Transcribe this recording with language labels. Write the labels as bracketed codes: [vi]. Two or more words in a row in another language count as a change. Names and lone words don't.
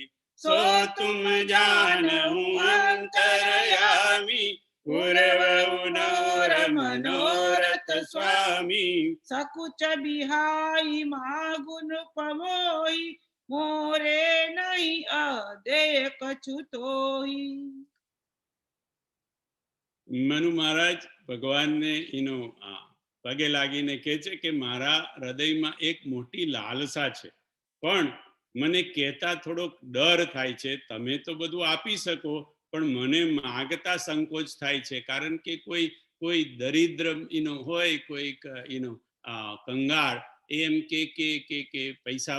[awa] सो तुम जानहु अंतरयामी, पूर्व नोर मनोरथ स्वामी. सकुच बिहाई मागुन पमोई, मोरे नहीं अदेय कछु तोई. [gu] મનુ મહારાજ ભગવાનને પગે લાગીને કહે છે કે મારા હૃદયમાં એક મોટી લાલસા છે, પણ મને કહેતા થોડોક ડર થાય છે. તમે તો બધું આપી શકો, પણ મને માગતા સંકોચ થાય છે, કારણ કે કોઈ કોઈ દરિદ્ર હોય, કોઈક કંગાળ, એ એમ કે પૈસા